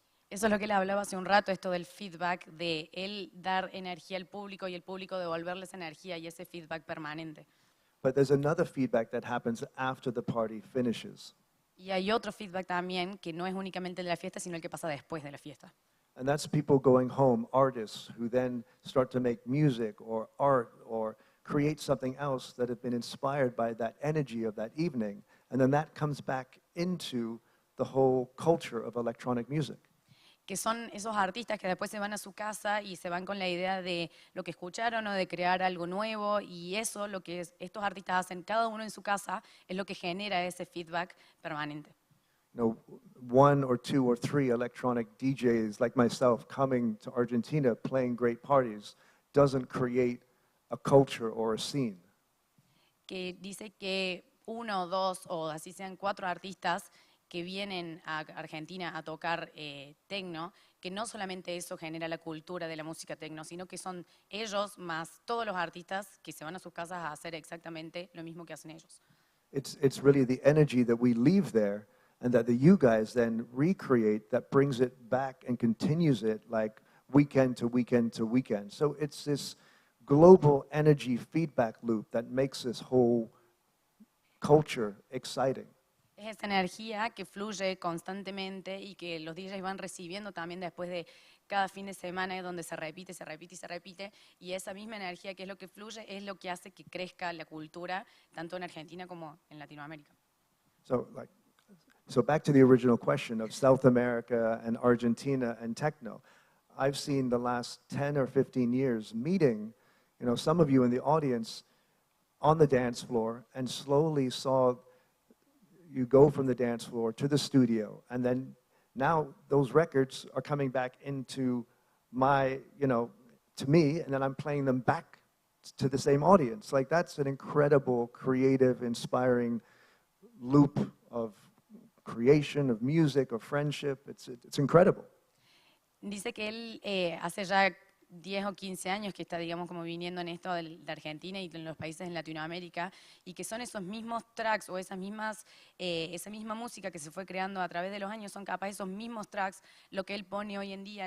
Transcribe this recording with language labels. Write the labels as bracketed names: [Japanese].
[Spanish] Eso es lo que le hablaba hace un rato, esto del feedback, de él dar energía al público y el público devolverle esa energía y ese feedback permanente. [English] But there's another feedback that happens after the party finishes. [Spanish] Y hay otro feedback también que no es únicamente el de la fiesta, sino el que pasa después de la fiesta. [English] And that's people going home, artists who then start to make music or art or create something else that have been inspired by that energy of that evening. And then that comes back into the whole culture of electronic music. [Spanish] Que son esos artistas que después se van a su casa y se van con la idea de lo que escucharon o de crear algo nuevo, y eso, lo que estos artistas hacen cada uno en su casa, es lo que genera ese feedback permanente. [English] One or two or three electronic DJs like myself coming to Argentina playing great parties doesn't create a culture or a scene. [Spanish] Que dice que uno, dos o así sean 4 artistas que vienen a Argentina a tocar techno, que no solamente eso genera la cultura de la música techno, sino que son ellos más todos los artistas que se van a sus casas a hacer exactamente lo mismo que hacen ellos. [English] It's really the energy that we leave there and that you guys then recreate that brings it back and continues it like weekend to weekend to weekend. So it's this global energy feedback loop that makes this whole culture exciting. [Spanish] Es esa energía que fluye constantemente y que los DJs van recibiendo también después de cada fin de semana, donde se repite, se repite y se repite, y esa misma energía que es lo que fluye es lo que hace que crezca la cultura tanto en Argentina como en Latinoamérica. [English] So back to the original question of South America and Argentina and techno. I've seen the last 10 or 15 years meeting, some of you in the audience on the dance floor, and slowly saw you go from the dance floor to the studio, and then now those records are coming back into to me, and then I'm playing them back to the same audience. Like, that's an incredible, creative, inspiring loop of creation, of music, of friendship. It's incredible. [Spanish] Dice que él hace ya 10 o 15 años que está, digamos, como viniendo en esto de Argentina y en los países en Latinoamérica, y que son esos mismos tracks o esa misma música que se fue creando a través de los años, son capaz esos mismos tracks lo que él pone hoy en día.